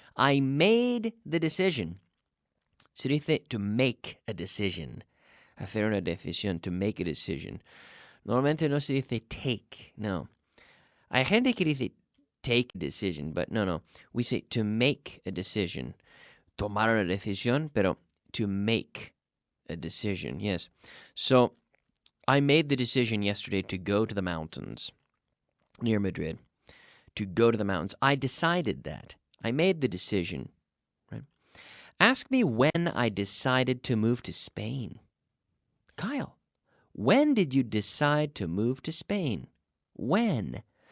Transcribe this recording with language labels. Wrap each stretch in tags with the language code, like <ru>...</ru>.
<en>I made the decision.</en> <es>Se dice</es> <en>to make a decision.</en> <es>Hacer una decisión,</es> <en>to make a decision.</en> <es>Normalmente no se dice take, no. Hay gente que dice</es> <en>take a decision, but no. We say to make a decision.</en> <es>Tomar una decisión, pero</es> <en>to make a decision, yes. So I made the decision yesterday to go to the mountains near Madrid. To go to the mountains. I decided that. I made the decision. Right? Ask me when I decided to move to Spain. Kyle, when did you decide to move to Spain? When?</en>